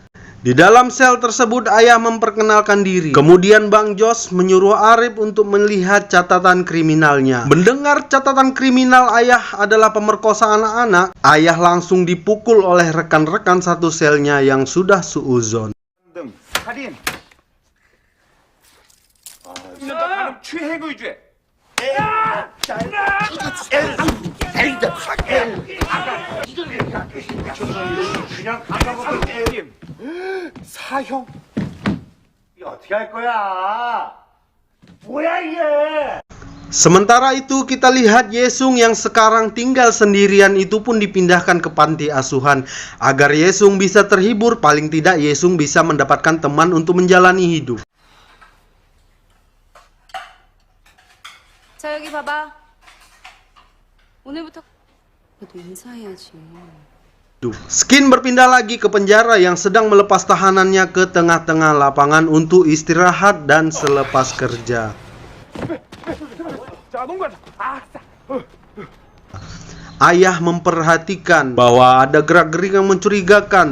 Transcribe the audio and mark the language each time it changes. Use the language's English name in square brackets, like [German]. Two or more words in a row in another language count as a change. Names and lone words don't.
[Indonesian] Di dalam sel tersebut ayah memperkenalkan diri. Kemudian Bang Jos menyuruh Arif untuk melihat catatan kriminalnya. Mendengar catatan kriminal ayah adalah pemerkosa anak-anak, ayah langsung dipukul oleh rekan-rekan satu selnya yang sudah suuzon. [Korean] 사형? 이거 어떻게 할 거야? 뭐야 이게? [Indonesian] Sementara itu kita lihat Yesung yang sekarang tinggal sendirian itu pun dipindahkan ke panti asuhan. Agar Yesung bisa terhibur, paling tidak Yesung bisa mendapatkan teman untuk menjalani hidup. [Korean] 자, 여기 봐봐. 오늘부터 너도 인사해야지. [Indonesian] Skin berpindah lagi ke penjara yang sedang melepas tahanannya ke tengah-tengah lapangan untuk istirahat dan selepas kerja. Ayah memperhatikan bahwa ada gerak-gerik yang mencurigakan.